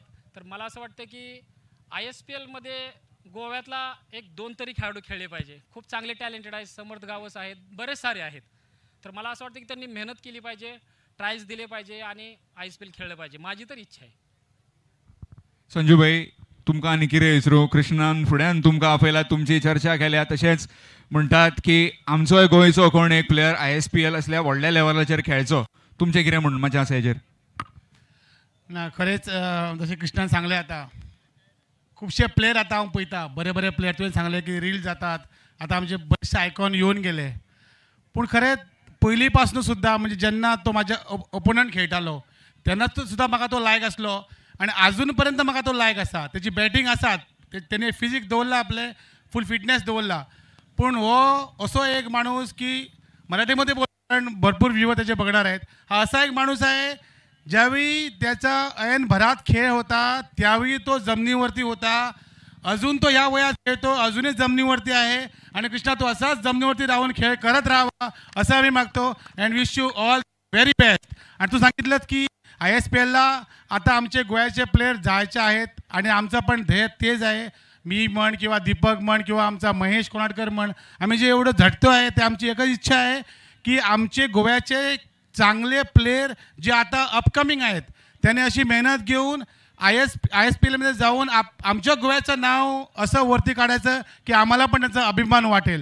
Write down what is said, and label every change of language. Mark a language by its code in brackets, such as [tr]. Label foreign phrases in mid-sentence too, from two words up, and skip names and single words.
[mr] तर मला असं वाटतं की ISPLमध्ये गोव्यातला 1-2 तरी खेळाडू खेळले पाहिजे. खूप चांगले टॅलेंटेड आहेत, समर्थ गावस आहेत, बरेच सारे आहेत. तर मला असं वाटतं की त्यांनी मेहनत केली पाहिजे, ट्रायल्स दिले पाहिजे आणि ISPL खेळलं पाहिजे, माझी तर इच्छा आहे. [kok] संजू भाई, तुमकां आनी कितें विचारूं? कृष्णान फुड्यान तुमकां आपयला, तुमची चर्चा केल्या, तशेंच म्हणटात की आमचोय गोंयचो कोण एक प्लेयर ISPL असल्या व्हडल्या लेवलाचेर खेळचो. तुमचें कितें म्हणपाचें आसा हेजेर? ना खरेंच जशें कृष्णान सांगलें, आतां खुबशे प्लेयर आतां हांव पळयता, बरे प्लेयर तुवें सांगलें की रील जातात, आतां आमचे बरेचशे आयकॉन येवन गेले. पूण खरेंच पयलीं पासून सुद्दां म्हणजे जेन्ना तो म्हाज्या ओपोनंट खेळटालो तेन्नाच सुद्दां म्हाका तो लायक आसलो आणि अजून पर्यंत म्हाका तो लायक आसा. तेजी बॅटिंग आसात, तेणे फिजीक दवरला, आपले फूल फिटनेस दवरला. पूण हो असो एक माणूस [mr] की मराठीमध्ये बोलून भरपूर व्ह्यूवर त्याचे बघणार आहेत. हा असा एक माणूस आहे ज्यावेळी त्याचा ऐन भरात खेळ होता त्यावेळी तो जमिनीवरती होता. अजून तो या वयात खेळतो, अजूनही जमिनीवरती आहे. आणि कृष्णा तू असाच जमिनीवरती राहून खेळ करत राहावा असं आम्ही मागतो. [en] and wish you all very best. [mr] आणि तू सांगितलंस की ISPLला आता आमचे गोव्याचे प्लेयर जायचे आहेत आणि आमचं पण ध्येय तेच आहे. मी म्हण किंवा दीपक म्हण किंवा आमचा महेश कोणाटकर म्हण, आम्ही जे एवढं झटतो आहे ते आमची एकच इच्छा आहे की आमचे गोव्याचे चांगले प्लेयर जे आता अपकमिंग आहेत त्याने अशी मेहनत घेऊन ISPLमध्ये जाऊन आमच्या गोव्याचं नाव असं वरती काढायचं की आम्हाला पण त्याचा अभिमान वाटेल.